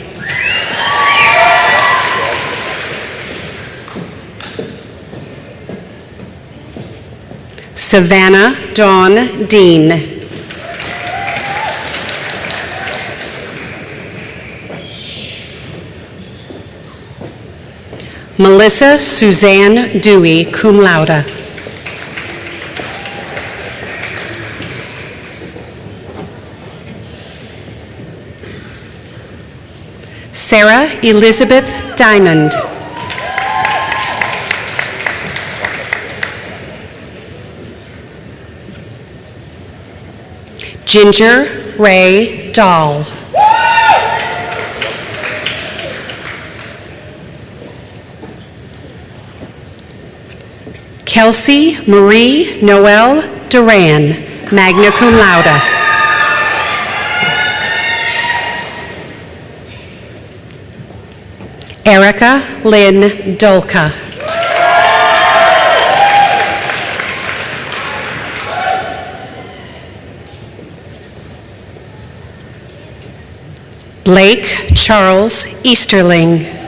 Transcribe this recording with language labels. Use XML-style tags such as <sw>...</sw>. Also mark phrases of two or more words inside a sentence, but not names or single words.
<en>Savannah Dawn Dean. Melissa Suzanne Dewey,</en> <la>cum laude.</la> <en>Sarah Elizabeth Diamond. Ginger Ray Dahl. Kelsey Marie Noel Duran,</en> <la>magna cum laude.</la> <en>Erica Lynn Dolka. Blake Charles Easterling.</en>